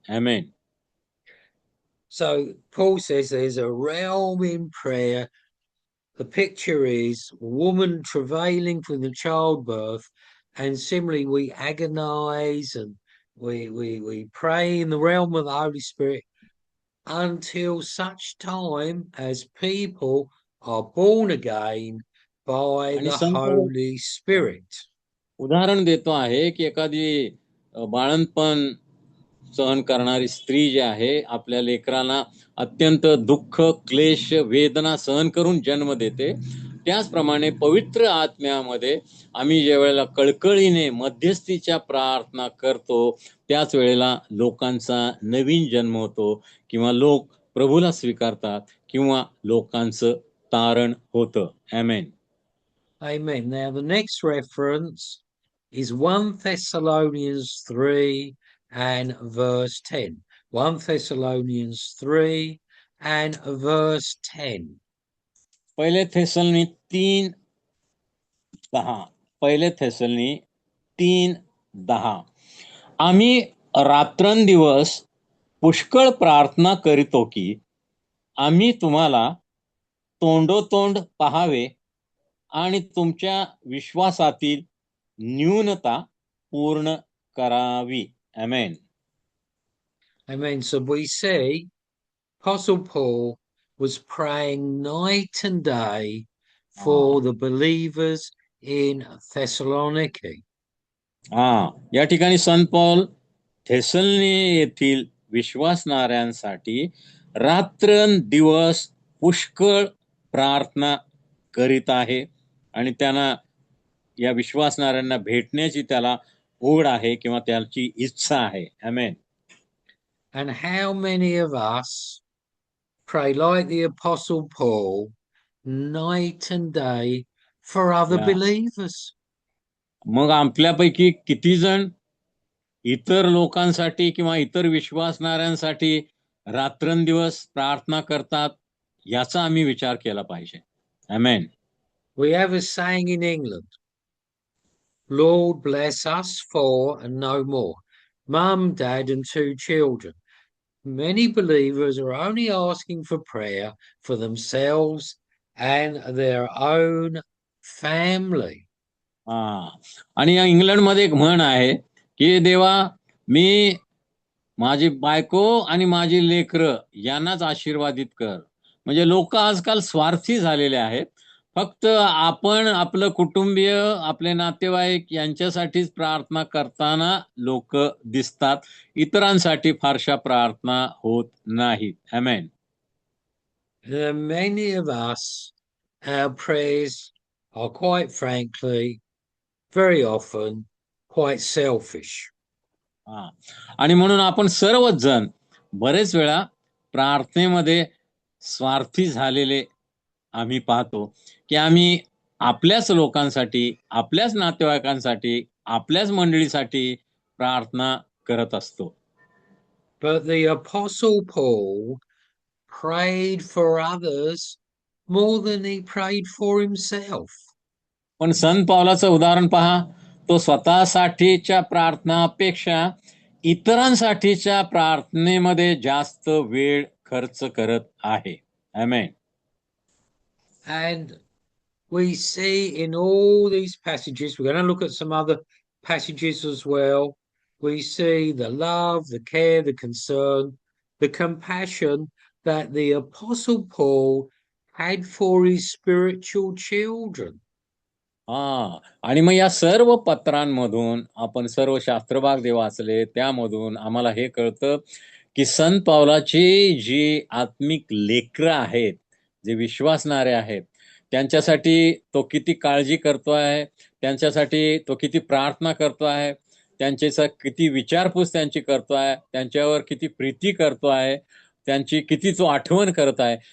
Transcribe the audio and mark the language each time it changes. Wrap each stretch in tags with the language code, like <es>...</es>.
<mr>Amen.</mr> <en>So Paul says there's a realm in prayer. The picture is woman travailing from the childbirth, and similarly we agonize and we pray in the realm of the Holy Spirit until such time as people are born again by the Holy Spirit.</en> <mr>उदाहरण देतो आहे की एखादी बाळंतपण सहन करणारी स्त्री जी आहे आपल्या लेकरांना अत्यंत दुःख, क्लेश, वेदना सहन करून जन्म देते, त्याचप्रमाणे पवित्र आत्म्यामध्ये आम्ही ज्या वेळेला कळकळीने मध्यस्थीच्या प्रार्थना करतो त्याच वेळेला लोकांचा नवीन जन्म होतो, किंवा लोक प्रभूला स्वीकारतात, किंवा लोकांचं तारण होतं. आमेन.</mr> <en>Amen. Now the next reference is 1 Thessalonians 3 and verse 10. 1 Thessalonians 3 and verse 10.</en> <mr>पहिले थेसलनी 3:10. पहिले थेसलनी 3:10. आम्ही रात्रंदिवस पुष्कळ प्रार्थना करीतो की आम्ही तुम्हाला तोंडोतोंड पाहावे आणि तुमच्या विश्वासातील न्यूनता पूर्ण करावी. आमेन.</mr> <en>Amen. So we see Apostle Paul was praying night and day for the believers in Thessaloniki.</en> <mr>या ठिकाणी संत पौल थेसलनी येथील विश्वासणाऱ्यांसाठी रात्रंदिवस पुष्कळ प्रार्थना करीत आहे आणि त्यांना या विश्वासणाऱ्यांना भेटण्याची त्याला ओढ आहे किंवा त्याची इच्छा आहे. आमेन.</mr> <en>And how many of us pray like the Apostle Paul night and day for other Yeah. believers?</en> <mr>मग आपल्यापैकी किती जण इतर लोकांसाठी किंवा इतर विश्वासणाऱ्यांसाठी रात्रंदिवस प्रार्थना करतात याचा आम्ही विचार केला पाहिजे. आमेन.</mr> <en>We have a saying in England, Lord bless us four and no more. Mum, dad, and 2 children. Many believers are only asking for prayer for themselves and their own family.</en> <mr>आणि या इंग्लंडमध्ये एक म्हण आहे की देवा मी माझी बायको आणि माझी लेकरं यांनाच आशीर्वादित कर. म्हणजे लोक आजकाल स्वार्थी झालेले आहेत. फक्त आपण आपलं कुटुंबीय आपले नातेवाईक यांच्यासाठीच प्रार्थना करताना लोक दिसतात. इतरांसाठी फारशा प्रार्थना होत नाहीत. आमेन.</mr> <en>Many of us, our prayers are quite frankly, very often, quite selfish.</en> <mr>आणि म्हणून आपण सर्वच जण बरेच वेळा प्रार्थनेमध्ये स्वार्थी झालेले आम्ही पाहतो की आम्ही आपल्याच लोकांसाठी आपल्याच नातेवाईकांसाठी आपल्याच मंडळीसाठी प्रार्थना करत असतो.</mr> <en>But the Apostle Paul prayed for others more than he prayed for himself.</en> <mr>पण संत पौलाचं उदाहरण पहा. तो स्वतःसाठीच्या प्रार्थनापेक्षा इतरांसाठीच्या प्रार्थनेमध्ये जास्त वेळ खर्च करत आहे. आमेन.</mr> <en>And we see in all these passages, we're going to look at some other passages as well. We see the love, the care, the concern, the compassion that the Apostle Paul had for his spiritual children.</en> <mr>आणि मग या सर्व पत्रांमधून आपण सर्व शास्त्रभाग जे वाचले त्यामधून आम्हाला हे कळतं की संत पौलाची जी आत्मिक लेकरं आहेत, जे विश्वासणारे आहेत, त्यांच्यासाठी तो किती काळजी करतो आहे, त्यांच्यासाठी तो किती प्रार्थना करतो आहे, त्यांच्याचा किती विचारपूस त्यांची करतो आहे, त्यांच्यावर किती प्रीती करतो आहे, त्यांची किती तो आठवण करत आहे.</mr>